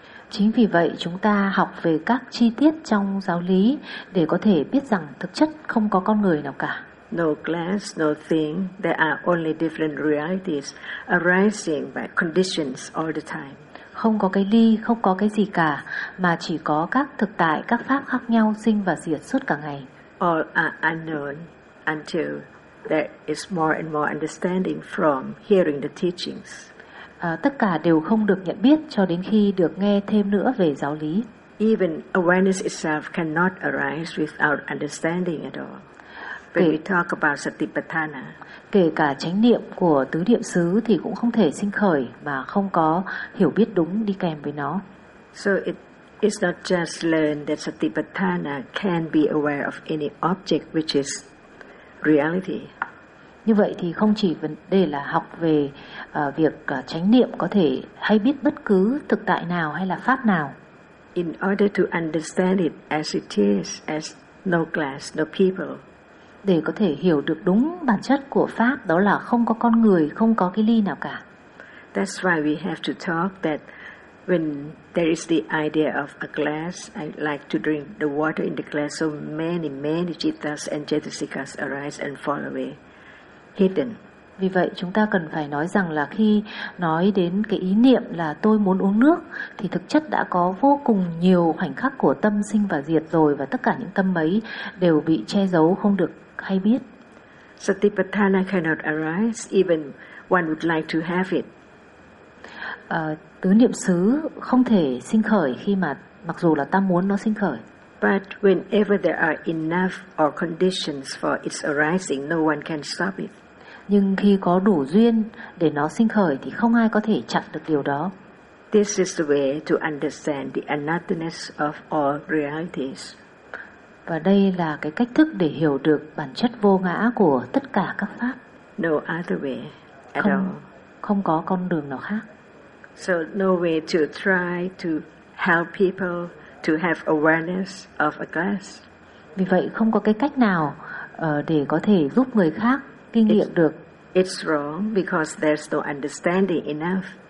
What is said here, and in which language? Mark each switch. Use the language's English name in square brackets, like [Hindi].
[Vietnamese] Chính vì vậy chúng ta học về các chi tiết trong giáo lý để có thể biết rằng thực chất không có con người nào cả. [English] No glass, no thing. There are only different realities arising by conditions all the time. [Vietnamese] Không có cái ly, không có cái gì cả, mà chỉ có các thực tại, các pháp khác nhau sinh và diệt suốt cả ngày. [English] All are unknown until there is more and more understanding from hearing the teachings. [Vietnamese] Tất cả đều không được nhận biết cho đến khi được nghe thêm nữa về giáo lý. [English] Even awareness itself cannot arise without understanding at all. When we talk about satipatthana, [Vietnamese] kể cả chánh niệm của tứ niệm xứ thì cũng không thể sinh khởi mà không có hiểu biết đúng đi kèm với nó. [English] So it's not just learned that satipatthana can be aware of any object which is reality. [Vietnamese] Như vậy thì không chỉ vấn đề là học về việc chánh niệm có thể hay biết bất cứ thực tại nào hay là pháp nào. [English] In order to understand it as it is, as no class, no people. [Vietnamese] Để có thể hiểu được đúng bản chất của pháp đó là không có con người, không có cái ly nào cả. [English] That's why we have to talk that when there is the idea of a glass, I like to drink the water in the glass, so many, many jitas and jetasikas arise and fall away, hidden. [Vietnamese] Vì vậy chúng ta cần phải nói rằng là khi nói đến cái ý niệm là tôi muốn uống nước thì thực chất đã có vô cùng nhiều khoảnh khắc của tâm sinh và diệt rồi và tất cả những tâm ấy đều bị che giấu không được hay biết. [English] Satipatthana cannot arise even one would like to have it. [Vietnamese] Tứ niệm xứ không thể sinh khởi khi mà mặc dù là ta muốn nó sinh khởi. [English] But whenever there are enough or conditions for its arising, no one can stop it. [Vietnamese] Nhưng khi có đủ duyên để nó sinh khởi thì không ai có thể chặn được điều đó. [English] This is the way to understand the anatta-ness of all realities. [Vietnamese] Và đây là cái cách thức để hiểu được bản chất vô ngã của tất cả các pháp. [English] No other way at [Vietnamese] không, [English] all. [Vietnamese] Không có con đường nào khác. [English] So no way to try to help people to have awareness of a glass. [Vietnamese] Vì vậy không có cái cách nào để có thể giúp người khác kinh nghiệm được. [English] It's wrong because there's no understanding enough.